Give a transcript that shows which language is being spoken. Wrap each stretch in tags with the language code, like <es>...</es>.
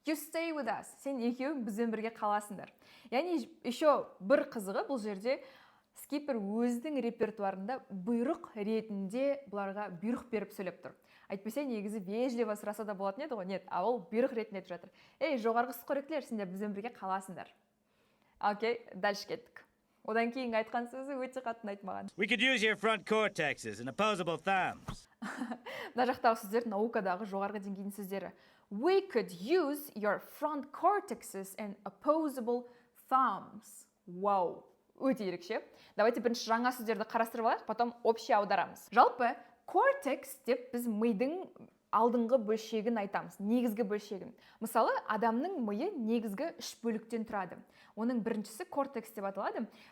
<en>You stay with us,</en> <kk>сен екеуің бізбен бірге қаласыңдар. Яғни еще бір қызығы бұл жерде скипер өзінің репертуарында бұйрық ретінде бұларға бұйрық беріп сөйлеп тұр. Айтпесе негізі вежливо сұраса да болатын еді ғой.</kk> <ru>Нет,</ru> <kk>а ол бұйрық ретінде айтып жатыр. Ей, жоғарғы сүт қоректілер, сендер бізбен бірге қаласыңдар. Окей, дальше кеттік. Одан кейін айтқан сөзі өте қатты ұнайды маған.</kk> <en>We could use your front cortexes and opposable thumbs.</en> <kk>Мына жақтағы сөздер наукадағы жоғарғы деңгейдің сөздері.</kk> <en>We could use your front cortexes and opposable thumbs.</en> <kk>Вау, өте ерекше. Давайте бірінші жаңа сөздерді қарастырып алайық,</kk> <ru>потом общий</ru> <kk>аударамыз. Жалпы кортекс деп біз мидың алдыңғы бөлшегін айтамыз, негізгі бөлшегін. Мысалы, адамның миы негізгі 3 бөліктен тұрады. Оның біріншісі кортекс деп аталады.</kk>